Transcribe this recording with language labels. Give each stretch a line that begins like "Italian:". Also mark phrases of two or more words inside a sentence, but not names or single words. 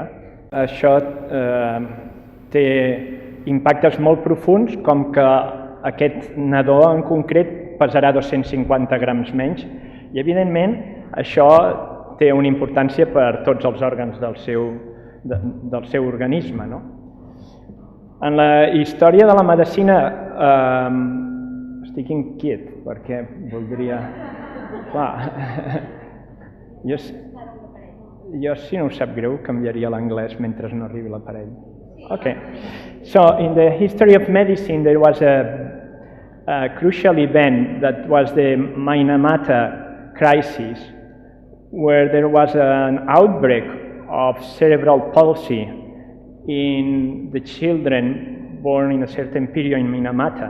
Catalan: Això té impactes molt profunds, com que aquest nadó en concret pesarà 250 grams menys, i evidentment això té una importància per tots els òrgans del seu organisme. En la història de la medicina estic inquiet perquè voldria... Jo, si no us sap greu, canviaria l'anglès mentre no arribi l'aparell.
English: Okay. So, in the history of medicine, there was a crucial event that was the Minamata crisis, where there was an outbreak of cerebral palsy in the children born in a certain period in Minamata.